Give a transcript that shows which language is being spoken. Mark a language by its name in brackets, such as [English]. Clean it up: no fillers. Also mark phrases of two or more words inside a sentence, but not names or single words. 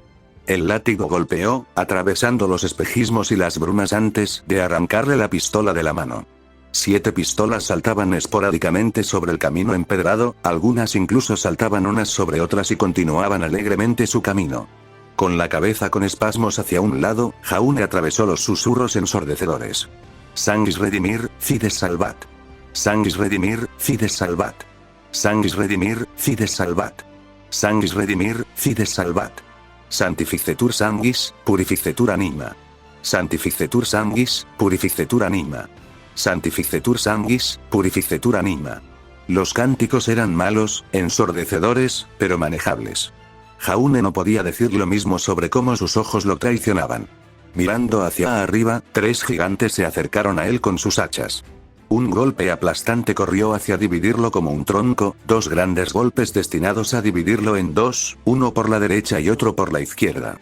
[Spanish] El látigo golpeó, atravesando los espejismos y las brumas antes de arrancarle la pistola de la mano. 7 pistolas saltaban esporádicamente sobre el camino empedrado, algunas incluso saltaban unas sobre otras y continuaban alegremente su camino. Con la cabeza con espasmos hacia un lado, Jaune atravesó los susurros ensordecedores. [Latin] Sanguis redimir, fides salvat. Sanguis redimir, fides salvat. Sanguis redimir, fides salvat. Sanguis redimir, fides salvat. Santificetur sanguis, purificetur anima. Santificetur sanguis, purificetur anima. Santificetur sanguis, purificetur anima. [Spanish] Los cánticos eran malos, ensordecedores, pero manejables. Jaune no podía decir lo mismo sobre cómo sus ojos lo traicionaban. Mirando hacia arriba, 3 gigantes se acercaron a él con sus hachas. Un golpe aplastante corrió hacia dividirlo como un tronco, 2 grandes golpes destinados a dividirlo en 2, uno por la derecha y otro por la izquierda.